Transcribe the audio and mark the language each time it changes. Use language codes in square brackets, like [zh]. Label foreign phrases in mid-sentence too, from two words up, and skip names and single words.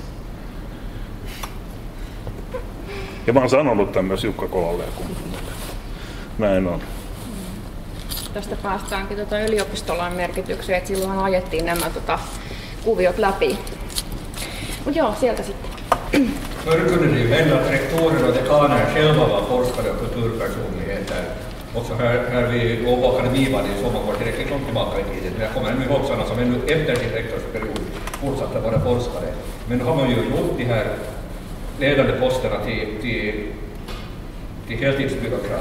[fi] Ja mä oon sanonut tämän myös Jukka Kolalle ja kumppanille. Näin on. Tästä päästäänkin yliopistolain merkitykseen, että silloin ajettiin nämä kuviot läpi. Mutta joo, sieltä sitten. [sv] Förr kunde det ju hända att rektorer och dekaner själva var forskare och kulturpersonligheter. Också här vid Åbo Akademi var det ju så, man går tillräckligt långt tillbaka i tiden. Men jag kommer ännu ihåg sådana som ännu efter sin rektorsperiod fortsatte vara forskare. Men då har man ju gjort de här ledande posterna till heltidsbyråkrat.